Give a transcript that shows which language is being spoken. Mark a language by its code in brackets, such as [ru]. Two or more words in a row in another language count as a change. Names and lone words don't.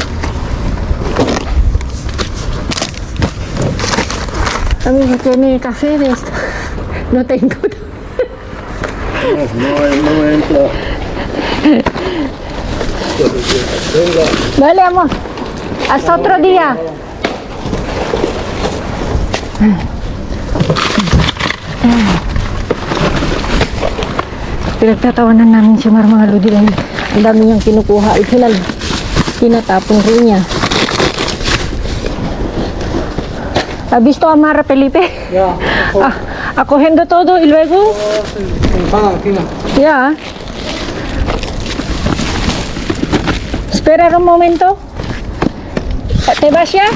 [es] Kami que tiene café de esto. No tengo. No entra. Vale, amor. Hasta otro día. [tl] Pinagtatawanan namin si Mar, mga lodi, dahil ang dami niyang kinukuha. [es] Al final, [tl] tinatapon rin niya. [es] ¿Has visto a Mar, Felipe? Ya. Acogiendo todo y luego... Paga, Tina. Ya. Espera un momento. ¿Te vas ya?